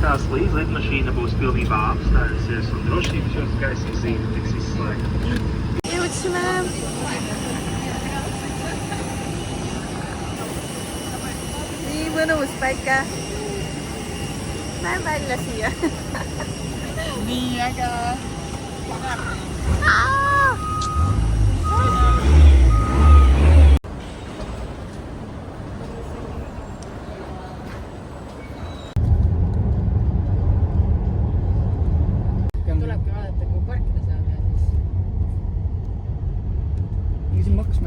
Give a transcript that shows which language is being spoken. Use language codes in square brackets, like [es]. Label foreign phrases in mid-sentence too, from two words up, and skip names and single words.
[en] please. [lv] Let mašīna būs pilnībā apstājusies un drošības jums gaismas zīme tiks izslēgta. [et] Jõudsime. Nii mõnus päike. Näen välja siia. Nii äge. Tulebki vaadata, kui parkida saab ja siis maksma.